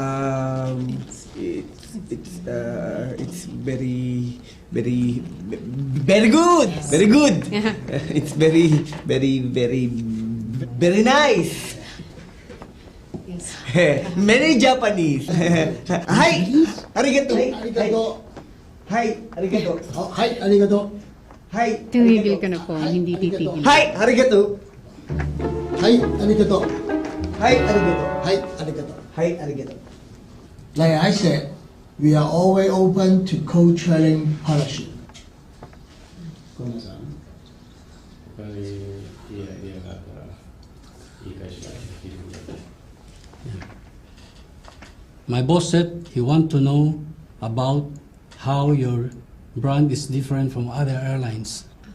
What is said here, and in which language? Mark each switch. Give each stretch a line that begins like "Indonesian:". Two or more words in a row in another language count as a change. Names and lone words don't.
English: It's very good. Very good. Yeah. It's very nice. Yes. Many Japanese. Hi, arigato. Arigato. Hi, arigato. Oh, hi, arigato. Hi,
Filipino: Tumigil ka na po, hindi titigil.
English: Hi, arigato. Hi, arigato. Hi, arigato. Hi, arigato. Hi, arigato. Like I said, we are always open to co-training partnership. My boss said he want to know about how your brand is different from other airlines.